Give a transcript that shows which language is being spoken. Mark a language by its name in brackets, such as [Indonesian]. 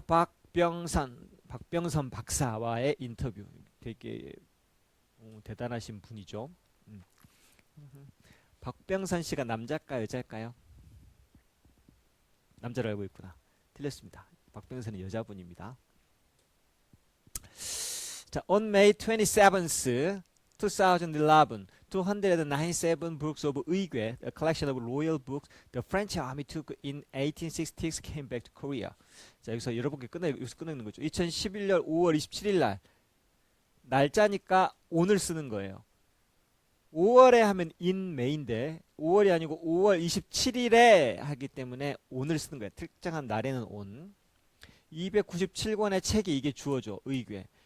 [Korean] 박병선 박사와의 인터뷰. 되게 대단하신 분이죠. 박병선 씨가 남자일까요, 여자일까요? 남자로 알고 있구나. 틀렸습니다. 박병선은 여자분입니다. [English] 자, on May 27th, 2011, 297 books of 의궤, a collection of royal books the French army took in 1866 came back to Korea. [Korean] 자, 여기서 여러분께 여기서 끝내는 거죠. 2011년 5월 27일 날 날짜니까 오늘 쓰는 거예요. 5월에 하면 in May인데 5월이 아니고 5월 27일에 하기 때문에 오늘 쓰는 거예요. 특정한 날에는 on. 297권의 책이 이게 주어죠. 의궤.